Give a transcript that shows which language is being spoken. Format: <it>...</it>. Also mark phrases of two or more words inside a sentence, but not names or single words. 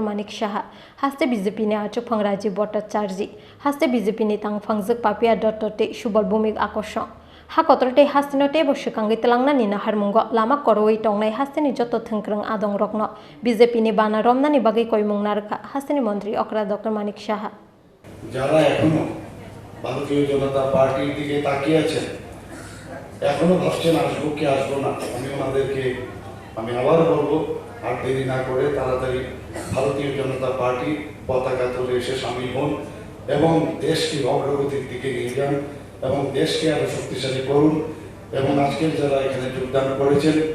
<trp>Manik Shaha haste BJP ni achupang raji Bhattacharji haste BJP ni tangfangjak papia dotote subol bumik akosong ha kotorte hastinote boshikangi telangna ni nahar mungo lama koroi tongnai hastini joto thengkrang adong rokno BJP ni Bana romna ni bagi koimung narka hastini mantri okra Dr. Manik Shaha</trp> <bn>যারা এখনো ভারতীয় জনতা পার্টির দিকে তাকিয়ে আছেন এখনো ভাবছেন আসবো কি আসবো না আমি আবার বলবো আর দেরি না করে তাড়াতাড়ি ভারতীয় জনতা পার্টি পতাকা তুলে এসে শামিল হন এবং দেশকে অগ্রগতির দিকে নিয়ে যান এবং দেশকে আরো শক্তিশালী করুন এবং আজকের যারা এখানে যোগদান করেছেন</bn>